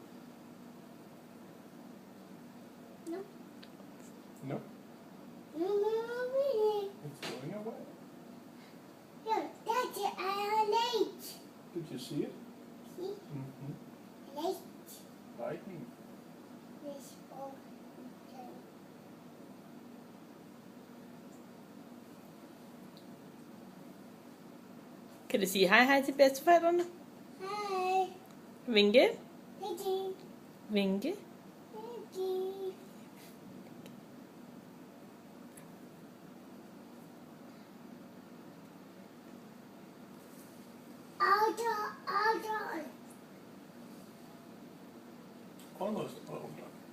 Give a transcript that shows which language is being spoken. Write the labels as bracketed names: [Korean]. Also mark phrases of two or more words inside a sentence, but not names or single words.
[English] No. No. No, really. It's going away. Here, that's a light. Did you see it? See? Light. Lightning. This all. [Danish] Kan du sige hej hej til bedsteforældrene? [English] Hi. Vinke. Hey, Vinke. Hey. Outdoor. Almost all done.